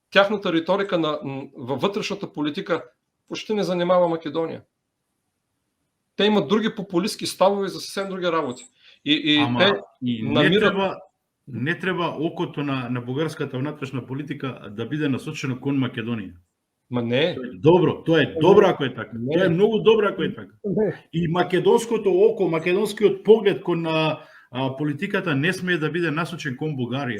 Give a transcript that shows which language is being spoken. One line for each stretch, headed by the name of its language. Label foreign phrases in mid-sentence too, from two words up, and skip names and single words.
Bulgarian: тяхната риторика във вътрешната политика почти не занимава Македония. Те имат други популистски ставове за съвсем други работи.
Macedonian: Не треба окото на бугарската внатрешна политика да биде насочено кон Македонија. Ма не. Тоа е добро ако е така. Тоа е многу добро ако е така. И македонското око, македонскиот поглед кон политиката не смее да биде насочен кон Бугарија.